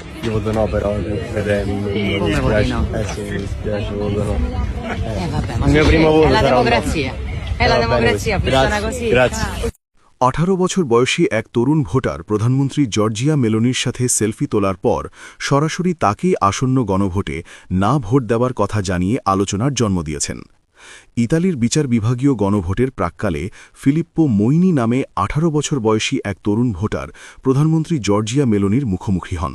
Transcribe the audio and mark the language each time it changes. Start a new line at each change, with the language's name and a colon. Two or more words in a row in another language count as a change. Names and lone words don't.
Italian: Io voto no però per mi Come voti dispiace. no? Sì, mi dispiace, voto no. Vabbè, ma Il mio primo voto è la sarà un no. democrazia. È la Va bene democrazia, così. funziona Grazie, così. grazie.
Bangla: 18 বছর বয়সী এক তরুণ ভোটার প্রধানমন্ত্রী জর্জিয়া মেলোনির সাথে সেলফি তোলার পর সরাসরি তাকেই আসন্ন গণভোটে না ভোট দেওয়ার কথা জানিয়ে আলোচনার জন্ম দিয়েছেন। ইতালির বিচার বিভাগীয় গণভোটের প্রাক্কালে ফিলিপ্পো মোইনি নামে 18 বছর বয়সী এক তরুণ ভোটার প্রধানমন্ত্রী জর্জিয়া মেলোনির মুখোমুখি হন।